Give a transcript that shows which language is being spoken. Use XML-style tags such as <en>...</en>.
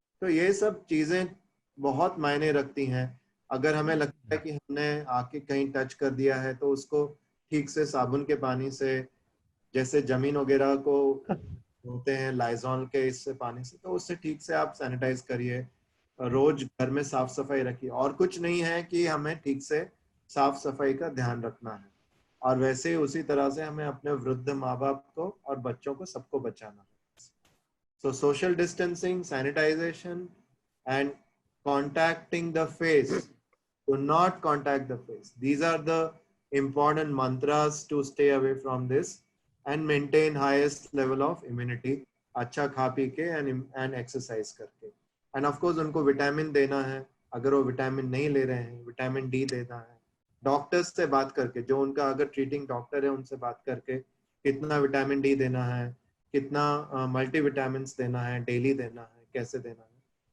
<hi>तो ये सब चीजें बहुत मायने रखती हैं। अगर हमें लगता है कि हमने आके कहीं टच कर दिया है, तो उसको ठीक से साबुन के पानी से, जैसे जमीन वगैरह को धोते हैं लाइजॉल के इससे पानी से, तो उससे ठीक से आप सैनिटाइज करिए। रोज घर में साफ सफाई रखिए, और कुछ नहीं है कि हमें ठीक से साफ सफाई का ध्यान रखना है, और वैसे ही उसी तरह से हमें अपने वृद्ध माँ बाप को और बच्चों को सबको बचाना है।</hi> <en>So social distancing, sanitization, and contacting the face. Do not contact the face. These are the important mantras to stay away from this and maintain highest level of immunity.</en> <hi>अच्छा खा पी के</hi> <en>and exercise</en> <hi>करके.</hi> <en>And of course</en> <hi>उनको vitamin देना है, अगर वो vitamin नहीं ले रहे हैं, विटामिन डी देना है। डॉक्टर्स से बात करके, जो उनका अगर ट्रीटिंग डॉक्टर है उनसे बात करके, कितना विटामिन डी देना है, कितना मल्टीविटामिन देना है, डेली देना है, कैसे देना है।</hi>